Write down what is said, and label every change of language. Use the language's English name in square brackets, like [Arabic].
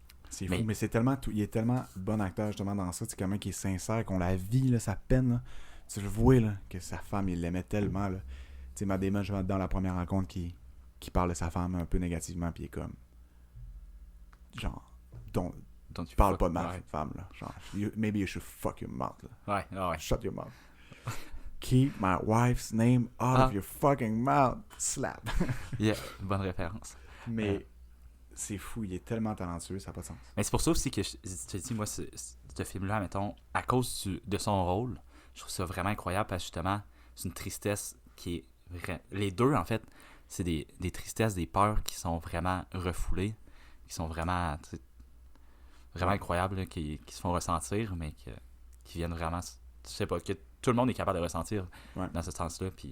[French] C'est fou, mais c'est tellement il est tellement bon acteur justement dans ça. C'est quelqu'un qui est sincère, qu'on la vit, là, sa peine. Là. Tu le vois là, que sa femme, il l'aimait tellement. Tu sais, Matt Damon, je vois dans la première rencontre qui parle de sa femme un peu négativement, puis il est comme... Genre... Donc tu parles pas de ma femme, là. [English] Genre, maybe you should fuck your mouth, [French] là. Ouais. [English] Shut your mouth. Keep my wife's name out of your fucking mouth. Slap. [French] Yeah, bonne référence. Mais c'est fou, il est tellement talentueux, ça n'a pas de sens. Mais c'est pour ça aussi que je te dis, moi, ce film-là, mettons, à cause de son rôle, je trouve ça vraiment incroyable parce que justement, c'est une tristesse qui est vraie. Les deux, en fait, c'est des tristesses, des peurs qui sont vraiment refoulées, qui sont vraiment incroyables, là, qui se font ressentir, mais qui viennent vraiment, je sais pas, que tout le monde est capable de ressentir dans ce sens-là.